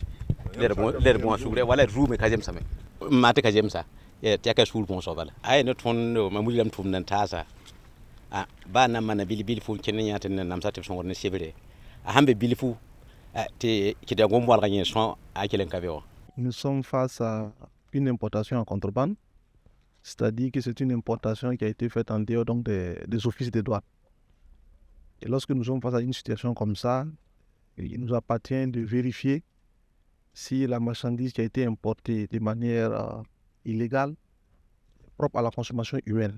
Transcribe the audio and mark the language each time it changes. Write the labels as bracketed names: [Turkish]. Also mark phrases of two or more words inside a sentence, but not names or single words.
[Mossi] led bõa sugre wala rũume ka zemsame n maa tɩ ka zemsa tɩ ya ka suur bõosg bala aya ne tõnd mam wilgame tʋʋmd n taasa baa na n mana bilfu kẽnd n yã tɩ na namsa tɩ b sõngd ne sebre a sãn be bilfu tɩ kɩda gom-boalgã yẽ sõ a kell n ka be wã. [French] Nous sommes face à une importation en contrebande, c'est-à-dire que c'est une importation qui a été faite en dehors donc des offices de douane. Et lorsque nous sommes face à une situation comme ça, il nous appartient de vérifier si la marchandise qui a été importée de manière illégale est propre à la consommation humaine.